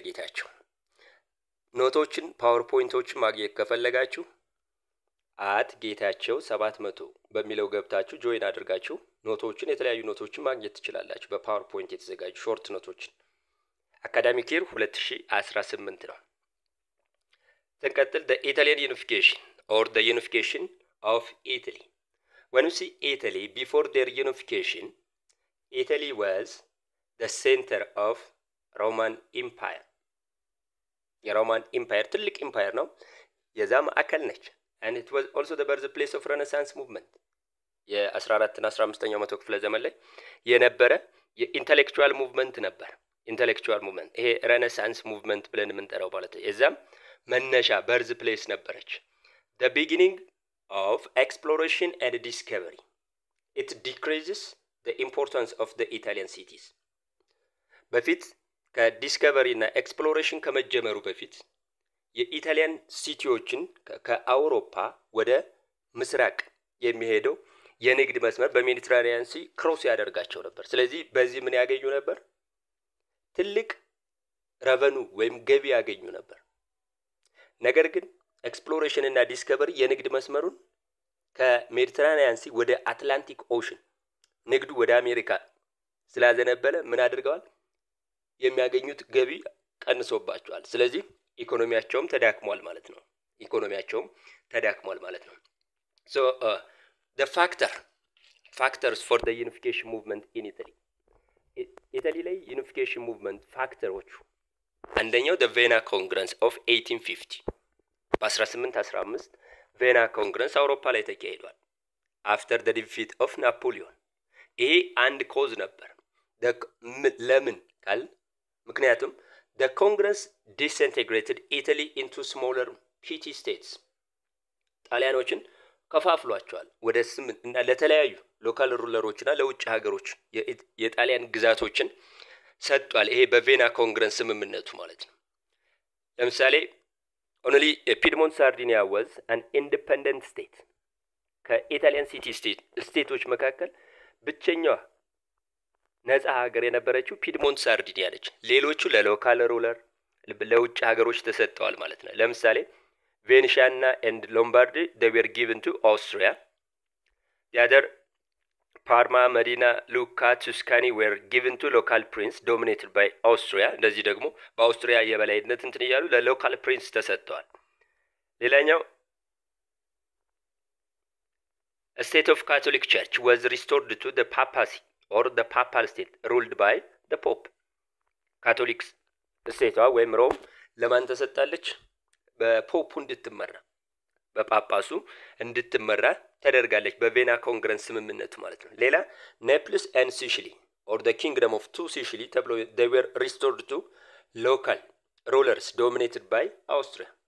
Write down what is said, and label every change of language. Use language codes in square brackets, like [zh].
[am] ጌታቸው። ኖቶችን ፓወርፖይንቶችን ማግኘት ከፈለጋችሁ ጌታቸው 700 በሚለው ገብታችሁ ጆይን አድርጋችሁ ኖቶችን የተለያዩ ኖቶችን ማግኘት ትችላላችሁ። በፓወርፖይንት የተዘጋጁ ሾርት ኖቶችን አካዳሚክ ይር 2018 ነው። ተንቀጥል [en] the Italian unification or the unification of Italy. When you see Italy before their unification, Italy was the center of Roman Empire. [am] የሮማን ኢምፓየር ትልቅ ኢምፓየር ነው። የዛ ማዕከል ነች። [en] and it was also the birthplace of Renaissance movement. [am] የ14 እና 15ኛው መቶ ክፍለ ዘመን ላይ የነበረ የኢንተሌክቹዋል ሙቭመንት ነበር። ኢንተሌክቹዋል ሙቭመንት ይሄ ሬኔሳንስ ሙቭመንት ብለን የምንጠራው ማለት ነው። የዛም መነሻ በርዝ ፕሌስ ነበረች። [en] the beginning of exploration and discovery. It decreases the importance of the Italian cities. [am] በፊት ከዲስከቨሪ እና ኤክስፕሎሬሽን ከመጀመሩ በፊት የኢታሊያን ሲቲዎችን ከአውሮፓ ወደ ምስራቅ የሚሄደው የንግድ መስመር በሜዲትራኒያን ሲ ክሮስ ያደርጋቸው ነበር። ስለዚህ በዚህ ምን ያገኙ ነበር? ትልቅ ረቨኑ ወይም ገቢ ያገኙ ነበር። ነገር ግን ኤክስፕሎሬሽን እና ዲስከቨሪ የንግድ መስመሩን ከሜዲትራኒያን ሲ ወደ አትላንቲክ ኦሽን ንግዱ ወደ አሜሪካ ስላዘነበለ ምን አድርገዋል? የሚያገኙት ገቢ ቀንሶባቸዋል። ስለዚህ ኢኮኖሚያቸውም ተዳክሟል ማለት ነው። [en] So the factors for the unification movement in Italy. Italy ላይ unification movement ፋክተሮቹ አንደኛው the Vienna Congress of 1850 [am] በ1815 ቬና ኮንግረስ አውሮፓ ላይ ተካሂዷል። [en] after the defeat of Napoleon. [am] ይሄ አንድ ኮዝ ነበር። ለምን ካል ምክንያቱም [en] the Congress disintegrated Italy into smaller petty states. [am] ጣሊያኖችን ከፋፍሏቸዋል ወደ 8 እና ለተለያዩ ሎካል ሩለሮችና ለውጭ ሀገሮች የጣሊያን ግዛቶችን ሰጥቷል። ይሄ በቬና ኮንግረስ ስምምነቱ ማለት ነው። ለምሳሌ [en] only Piedmont Sardinia was an independent state. [am] ከኢታሊያን ሲቲ ስቴቶች መካከል ብቸኛዋ ነፃ ሀገር የነበረችው ፒድሞንት ሳርዲኒያ ነች። ሌሎቹ ለሎካል ሩለር ለውጭ ሀገሮች ተሰጥተዋል ማለት ነው። ለምሳሌ ቬኔሻና and Lombardy [en] they were given to Austria. The other Parma, Modena, Lucca, Tuscany were given to local prince dominated by Austria. [am] እንደዚህ ደግሞ በአውስትሪያ የበላይነት እንትን ይያሉ ለሎካል ፕሪንስ ተሰጥተዋል። ሌላኛው [en] A state of Catholic Church was restored to the papacy or the papal state ruled by the pope. [am] Catholic state ወይም ሮም ለማን ተሰጣለች? በፖፑ እንድትመራ በጳጳሱ እንድትመራ ተደርጋለች በቬና ኮንግረስ ስምምነቱ ማለት ነው። ሌላ [en] Naples and Sicily or the kingdom of two Sicily ተብሎ they were restored to local rulers dominated by Austria.